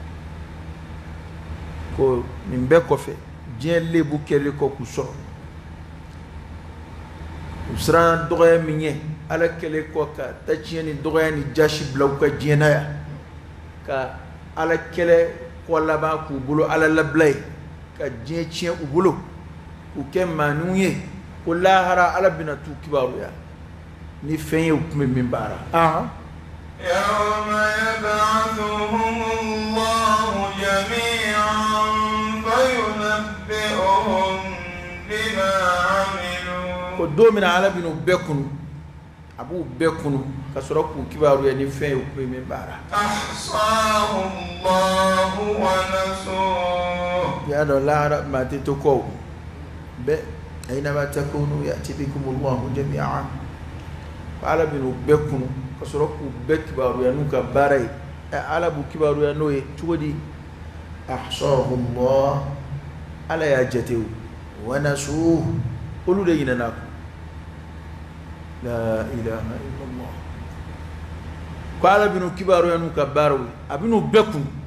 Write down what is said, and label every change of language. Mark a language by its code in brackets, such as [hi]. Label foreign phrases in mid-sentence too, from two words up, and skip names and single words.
[bm] ko nin bɛɛ kɔfɛ diɲɛ lebu kɛlen kɔ k'u sɔrɔ u siran dɔgɔya min ye ala kɛlen kɔ ka taciɲɛ ni dɔgɔya ni jasi bila u ka diɲɛ na yan ka ala kɛlɛ kɔ laban k'u bolo ala labila ye ka diɲɛ tiɲɛ u bolo k'u kɛ maaninw ye ko lahara ala bɛna t'u kibaruya ni fɛn ye u kun bɛ min baara [ar] يوم يبعثهم الله جميعا فينبئهم بما عملوا [bm] ko don min ala bɛn'u bɛɛ kunu a b'u bɛɛ kunu ka sɔrɔ k'u kibaruya ni fɛn ye u kun bɛ min baara [ar] أحصاه الله ونسوه [bm] ya dɔn lahara maa tɛ to kɔ bɛɛ [ar] أينما تكونوا يأتي بكم الله جميعا [bm] ala bɛn'u bɛɛ kunu ka sɔrɔ k'u bɛɛ kibaruya n'u ka baara ye ala b'u kibaruya n'o ye cogo di [ar] أحصاه الله [bm] ala y'a jate o wa nasuhu olu de ɲinɛna ko [ar] لا إله إلا الله [bm] ko ala bɛn'u kibaruya n'u ka baaraw ye a bɛn'u bɛɛ kunu